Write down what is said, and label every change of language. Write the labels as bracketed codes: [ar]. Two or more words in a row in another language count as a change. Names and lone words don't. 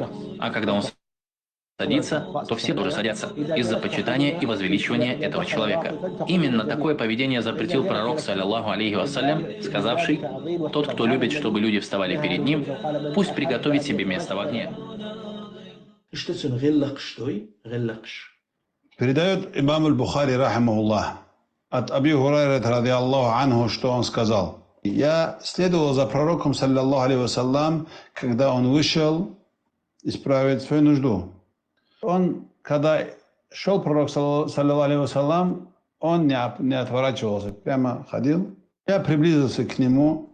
[ru] А когда он садится, то все тоже садятся из-за почитания и возвеличивания этого человека. Именно такое поведение запретил пророк, [ar] صلى الله عليه وسلم, [ru] сказавший: тот, кто любит, чтобы люди вставали перед ним, пусть приготовит себе место в огне. Передает имам аль-Бухари, рахимахуллах, от Аби Хурайрата, [ar] رضي الله عنه, [ru] что он сказал: я следовал за пророком, [ar] صلى الله عليه وسلم, [ru] когда он вышел исправить свою нужду. Он, когда шел пророк, [ar] صلى الله عليه وسلم, [ru] он не отворачивался, прямо ходил. Я приблизился к нему.